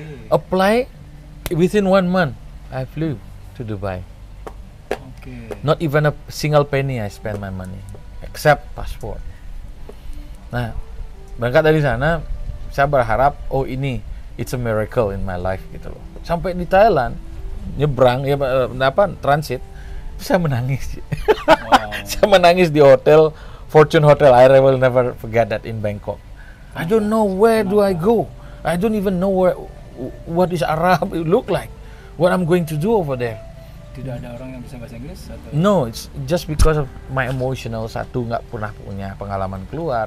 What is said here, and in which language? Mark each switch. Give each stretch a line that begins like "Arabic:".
English: Apply within 1 month I flew to Dubai. Not even a single penny I spend my money except passport.
Indonesian: Nah, berangkat dari sana saya berharap ini
English: it's a miracle in my life
Indonesian: gitu loh. Sampai di Thailand nyebrang ya transit, saya menangis. Saya menangis di hotel Fortune Hotel.
English: I will never forget that in Bangkok. I don't know where do I go. I don't even know what is Arab look like. What I'm going to do over there.
Indonesian: Tidak ada orang yang bisa bahasa Inggris atau?
English: No, it's just because of my emotional.
Indonesian: Satu, nggak pernah punya pengalaman keluar.